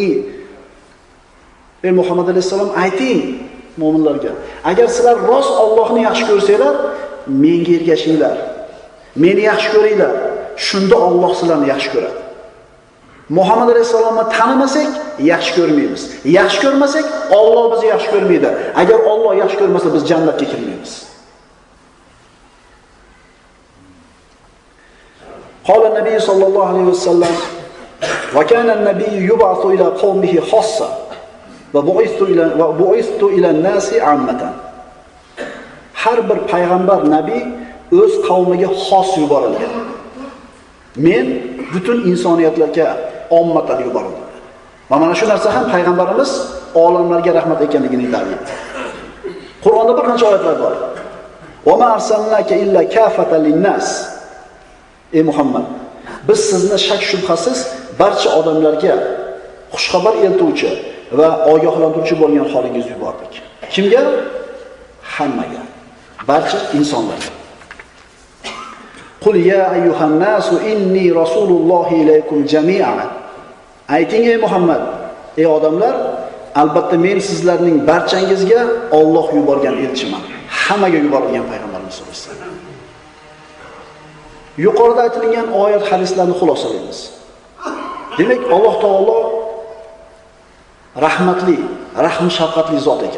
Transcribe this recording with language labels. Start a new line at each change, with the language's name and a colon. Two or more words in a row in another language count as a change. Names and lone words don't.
Uzbek: Ey Muhammad alayhisalom, ayting mu'minlarga, agar sizlar rost Allohni yaxshi ko'rsanglar, menga ergashinglar. Meni yaxshi ko'ringlar. Shunda Alloh sizlarni yaxshi ko'radi. Muhammad alayhisalomni tanimasak, yaxshi ko'rmaymiz. Yaxshi ko'rmasak, Alloh bizni yaxshi ko'rmaydi. Agar Alloh yaxshi ko'rmasa, biz jannatga kirmaymiz.
Arabic: قال النبي صلى الله عليه وسلم وكان النبي يبعث إلى قومه خاصة وبعثت إلى الناس عامة.
Uzbek: Har bir payg'ambar, nabiy o'z qavmiga xos yuborilgan. Men butun insoniyatlarga ommatan yuborildim. Mana shu narsa ham payg'ambarimiz olamlarga rahmat ekanligini ta'kidlaydi. Qur'onda bir qancha oyatlar bor.
Arabic: وما أرسلناك إلا كافة للناس.
Uzbek: Ey Muhammad, biz sizni shak shubhasiz barcha odamlarga xushxabar eltuvchi va ogohlantiruvchi bo'lgan xolingiz yubordik. Kimga? Hammaga, barcha insonlarga.
Arabic: قل يا أيها الناس إني رسول الله إليكم جميعا.
Uzbek: Ayting ey Muhammad, ey odamlar, albatta men sizlarning barchangizga Alloh yuborgan elchiman. Hammaga yuborilgan payg'ambarimiz
Arabic: صلى الله عليه وسلم.
Uzbek: Yuqorida aytilgan oyat hadislarni xulosalaymiz. Demak, Alloh taolo rahmatli, rahm shafqatli zot ekan.